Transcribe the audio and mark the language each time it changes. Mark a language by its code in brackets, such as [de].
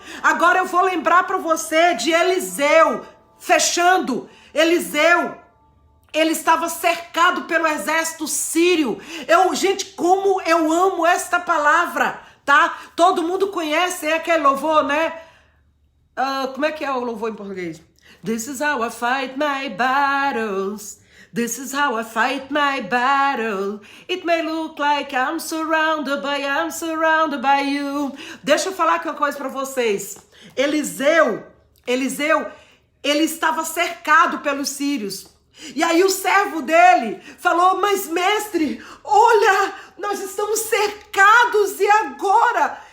[pt] Agora eu vou lembrar para você de Eliseu, fechando. Eliseu, ele estava cercado pelo exército sírio. Gente, como eu amo esta palavra, tá? Todo mundo conhece, é aquele louvor, né? Como é que é o louvor em português? [en] This is how I fight my battles. This is how I fight my battle. It may look like I'm surrounded by you. [pt] Deixa eu falar aqui uma coisa para vocês. Eliseu, ele estava cercado pelos sírios. E aí o servo dele falou, mas mestre, olha, nós estamos cercados e agora?